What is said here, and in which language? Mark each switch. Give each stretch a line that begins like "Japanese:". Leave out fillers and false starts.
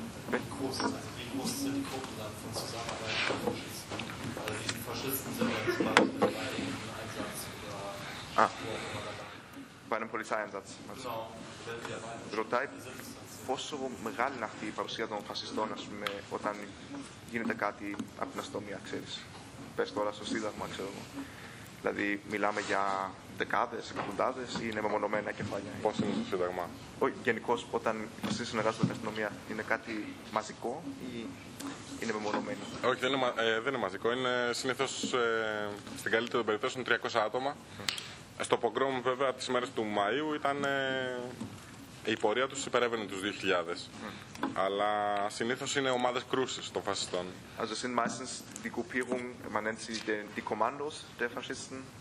German: Wie groß sind die Gruppen dann von Zusammenarbeit? Also diese Faschisten sind ja nicht mal bei einem Einsatz oder Bei einem Polizeieinsatz. Also. Genau.
Greek: Πόσο μεγάλη είναι αυτή η παρουσία των φασιστών, ας πούμε, όταν γίνεται κάτι από την αστυνομία, ξέρεις. Πες τώρα στο Σύνταγμα, ξέρω εγώ. Δηλαδή, μιλάμε για δεκάδες, εκατοντάδες ή είναι μεμονωμένα κεφάλια. Πώς είναι στο Σύνταγμα? Όχι, γενικώς, όταν οι φασιστές συνεργάζονται με την αστυνομία, είναι κάτι μαζικό ή είναι μεμονωμένο? Όχι, δεν είναι μαζικό. Είναι συνήθως στην καλύτερη των περιπτώσεων 300 άτομα. Στο πογκρόμ, βέβαια, τις μέρες του Μαΐου ήταν. Η πορεία τους υπερεύαινε τους 2.000. Αλλά συνήθως είναι ομάδες κρούσης των φασιστών.
German: Also sind meistens die Gruppierung, man nennt sie die Kommandos der Faschisten.